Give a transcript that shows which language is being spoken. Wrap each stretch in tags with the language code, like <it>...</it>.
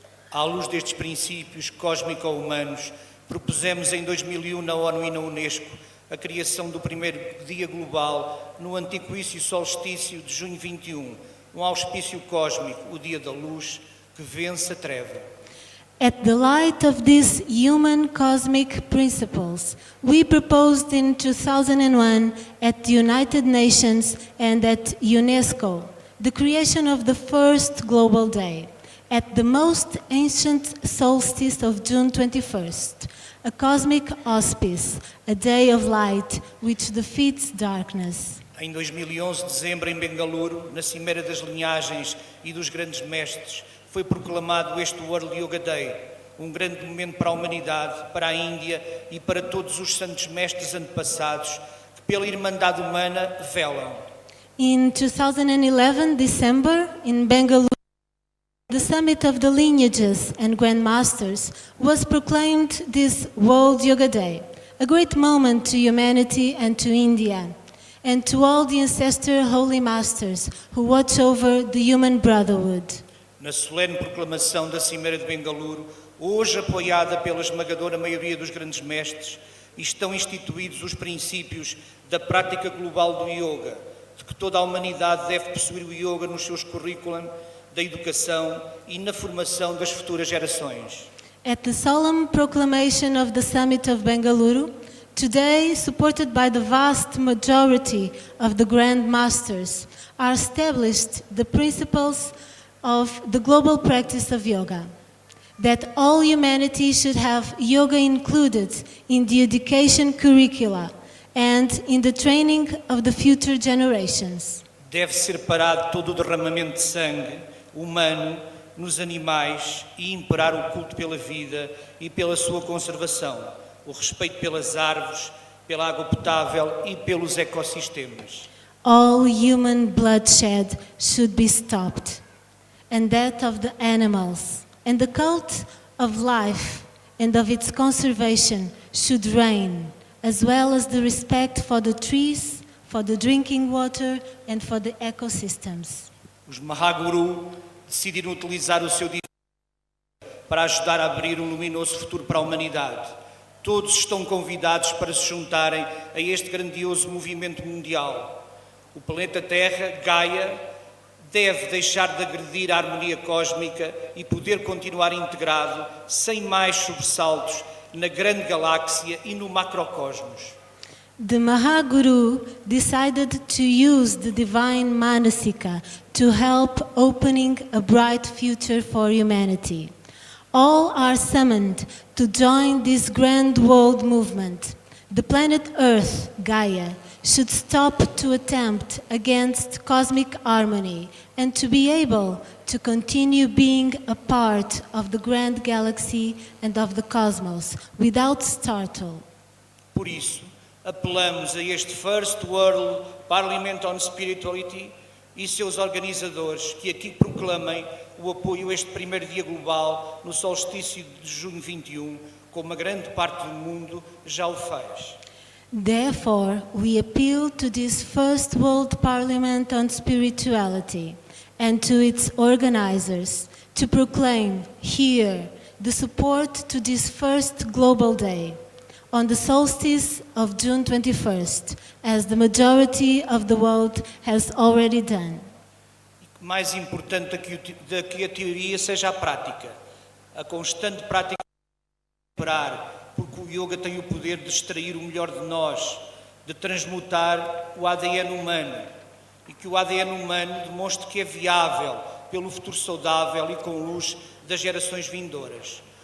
<pt>À luz destes princípios cósmico-humanos, propusemos em 2001 na ONU e na Unesco a criação do primeiro dia global no antiquício solstício de junho 21, um auspício cósmico, o dia da luz, que vence a treva.</pt> <en>At the light of these human cosmic principles, we proposed in 2001 at the United Nations and at UNESCO the creation of the first global day, at the most ancient solstice of June 21st, a cosmic auspice, a day of light which defeats darkness.</en> <pt>Em 2011, dezembro, em Bengaluru, na Cimeira das Linhagens e dos Grandes Mestres, foi proclamado este World Yoga Day, um grande momento para a humanidade, para a Índia e para todos os santos mestres antepassados que pela irmandade humana velam.</pt> <en>In 2011, December, in Bengaluru, the summit of the lineages and grandmasters was proclaimed this World Yoga Day, a great moment to humanity and to India, and to all the ancestor holy masters who watch over the human brotherhood.</en> <pt>Na solene proclamação da Cimeira de Bengaluru, hoje apoiada pela esmagadora maioria dos grandes mestres, estão instituídos os princípios da prática global do yoga, de que toda a humanidade deve possuir o yoga nos seus currículos, da educação e na formação das futuras gerações.</pt> <en>At the solemn proclamation of the Summit of Bengaluru, today, supported by the vast majority of the Grand Masters, are established the principles of the global practice of yoga, that all humanity should have yoga included in the education curricula and in the training of the future generations.</en> <pt>Deve ser parado todo o derramamento de sangue humano nos animais e imperar o culto pela vida e pela sua conservação, o respeito pelas árvores, pela água potável e pelos ecossistemas.</pt> <en>All human bloodshed should be stopped, and that of the animals, and the cult of life and of its conservation should reign, as well as the respect for the trees, for the drinking water, and for the ecosystems.</en> <pt>Os Mahaguru decidiram utilizar o seu dia para ajudar a abrir um luminoso futuro para a humanidade. Todos estão convidados para se juntarem a este grandioso movimento mundial. O planeta Terra, Gaia, deve deixar de agredir a harmonia cósmica e poder continuar integrado, sem mais sobressaltos, na grande galáxia e no macrocosmos.</pt> <en>The Mahaguru decided to use the divine Manasika to help opening a bright future for humanity. All are summoned to join this grand world movement. The planet Earth, Gaia, should stop to attempt against cosmic harmony and to be able to continue being a part of the grand galaxy and of the cosmos without startle.</en> <pt>Por isso, apelamos a este First World Parliament on Spirituality e seus organizadores que aqui proclamem o apoio a este primeiro dia global no solstício de junho 21, como a grande parte do mundo já o faz.</pt> <en>Therefore, we appeal to this First World Parliament on Spirituality and to its organizers to proclaim here the support to this first global day on the solstice of June 21st, as the majority of the world has already done.</en> <pt>Mais importante do que a teoria seja a prática. A constante prática de recuperar, porque o yoga tem o poder de extrair o melhor de nós, de transmutar o ADN humano e que o ADN humano demonstre que é viável pelo futuro saudável e com luz das gerações vindouras.</pt>